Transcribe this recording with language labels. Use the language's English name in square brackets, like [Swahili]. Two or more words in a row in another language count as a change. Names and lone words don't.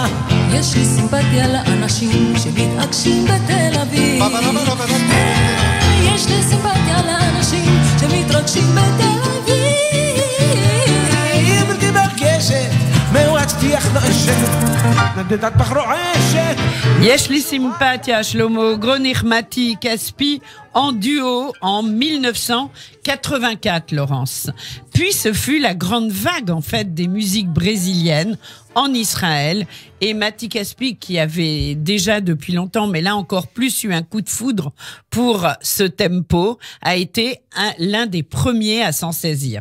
[Hebrew] יש לי סימפתיה לאנשים שמתעקשים בתל אביב. יש לי סימפתיה לאנשים שמתרגשים בתל אביב. היא בלתי מרגשת, מאורת טיח נואשת, נדדת פח רועשת. [French] Yesh li Simpatia, Shlomo Gronich, Matti Caspi en duo en 1984, Laurence. Puis ce fut la grande vague en fait des musiques brésiliennes en Israël, et Matti Caspi, qui avait déjà depuis longtemps, mais là encore plus, eu un coup de foudre pour ce tempo, a été l'un des premiers à s'en saisir.